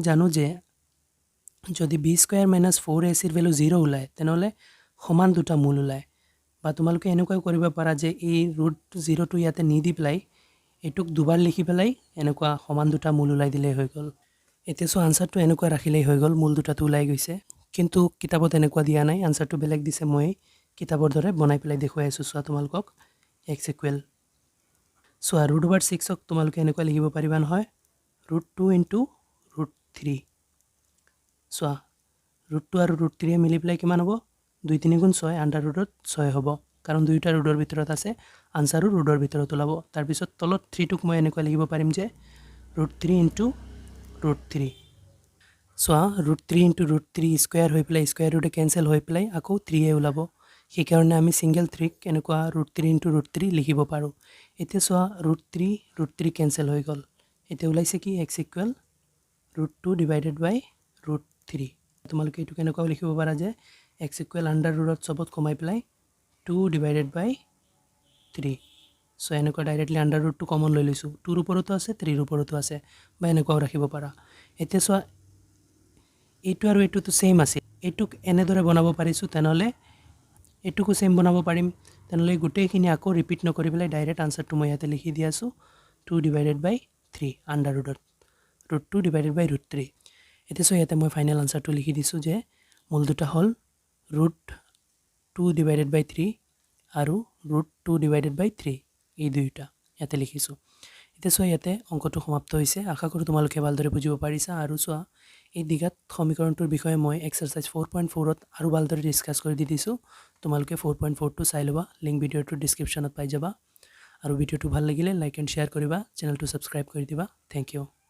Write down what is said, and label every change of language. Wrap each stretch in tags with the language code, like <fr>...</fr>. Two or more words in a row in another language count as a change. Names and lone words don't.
<as>জানো যে যদি</as> <en>b square minus 4ac</en> <as>এর ভ্যালু 0 ওলায় তেনেহলে সমান দুটা মূল ওলায় বা তোমালোকে এনেকুৱা কৰিব পাৰা যে এই root 0 টো ইয়াতে নি দি প্লাই এটুক দুবাৰ লিখি পেলাই এনেকুৱা সমান দুটা মূল ওলাই দিলে হৈ গল এতিয়া সো আনসারটো এনেকুৱা ৰাখিলেই হৈ গল মূল দুটাটো ওলাই গৈছে কিন্তু কিতাবত এনেকুৱা দিয়া নাই আনসারটো বেলেগ দিছে মই কিতাবৰ দৰে বনাই পেলাই দেখুৱাই আছো সো তোমালোকক</as> <en>x equal so root over 6</en> <as>ক তোমালোকে এনেকুৱা লিখিব পাৰিবা নহয়</as> <en>root 2 into root 3 so root 2</en> <as>আৰু root 3 মিলি পেলাই কিমান হ'ব 2 3 গুণ 6</as> <en>under root 6</en> <as>হ'ব কাৰণ দুইটা ৰুটৰ ভিতৰত আছে আনসারও ৰুটৰ ভিতৰত ওলাব তাৰ পিছত তলত 3 টুক মই এনেকুৱা লিখিব পাৰিম যে</as> <en>root 3 into root 3 so root 3 into root 3 square</en> <as>হৈ পেলাই স্কয়ার ৰুটে ক্যান্সেল হৈ পেলাই আকৌ 3 এ ওলাব সেই কাৰণে আমি সিঙ্গেল 3 এনেকুৱা</as> <en>root 3 into root 3</en> <as>লিখিব পাৰো এতিয়া সো root 3 ক্যান্সেল হৈ গল এতিয়া ওলাইছে কি</as> <en>x equal root 2 divided by root 3</en> <as>তোমালোকে এটো কেনেকুৱা লিখিব পাৰা যে</as> <en>x equal under root</en> <as>সবত কমাই পেলাই</as> <en>2 divided by 3</en> <as>সো এনেকুৱা ডাইৰেক্টলি</as> <en>under root</en> <as>টো কমন লৈ লৈছো 2 ৰ ওপৰতো আছে 3 ৰ ওপৰতো আছে বা এনেকুৱাও ৰাখিব পাৰা এতিয়া সো এইটো আৰু এইটো তো সেম আছে এটুক এনেদৰে বনাব পাৰিছো তেনেহলে এটুকু সেম বনাব পাৰিম তেনেহলে গোটেইখিনি আকৌ ৰিপিট নকৰি পেলাই ডাইৰেক্ট আনসারটো মই ইয়াতে লিখি দি আছো</as> <en>2 divided by 3 under root 2 divided by root</en> <as>3 এতিয়া সো ইয়াতে মই ফাইনাল আনসারটো লিখি দিছো যে মূল দুটা হল</as> <en>root 2 divided by 3</en> <as>আৰু</as> <en>root 2 divided by 3</en> <as>এই দুইটা ইয়াতে লিখিছো এতিয়া সো ইয়াতে অংকটো সমাপ্ত হৈছে আশা কৰো তোমালোকে ভালদৰে বুজিব পাৰিছা আৰু সো এই দিগাত সমীকৰণটোৰ বিষয়ে মই এক্সাৰসাইজ 4.4 ত আৰু ভালদৰে ডিসকাস কৰি দিছো তোমালোকে 4.4 টো চাই লবা লিংক ভিডিওটোৰ ডেসক্ৰিপচনত পাই যাবা আৰু ভিডিওটো ভাল লাগিলে</as> <en>like and share</en> <as>কৰিবা চেনেলটো সাবস্ক্ৰাইব কৰি দিবা</as> <en>thank you</en>